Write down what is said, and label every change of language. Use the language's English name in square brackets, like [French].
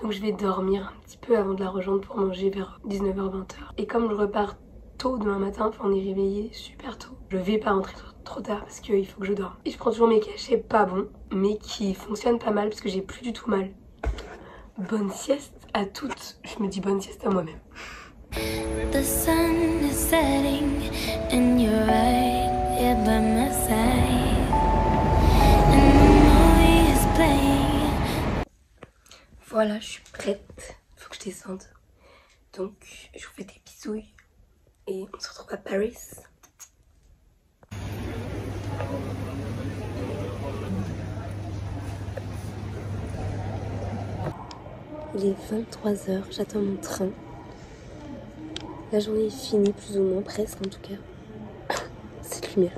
[French] Donc je vais dormir un petit peu avant de la rejoindre pour manger vers 19h-20h. Et comme je repars tôt demain matin, enfin on est réveillé super tôt, je vais pas rentrer trop tard parce qu'il faut que je dorme. Et je prends toujours mes cachets pas bons, mais qui fonctionnent pas mal parce que j'ai plus du tout mal. Bonne sieste à toutes. Je me dis bonne sieste à moi-même. [English] The sun is setting and you're right here by my side. And the noise is playing. [French] Voilà, je suis prête. Faut que je descende. Donc, je vous fais des bisouilles. Et on se retrouve à Paris. Il est 23h, j'attends mon train. La journée est finie, plus ou moins, presque en tout cas. Cette lumière.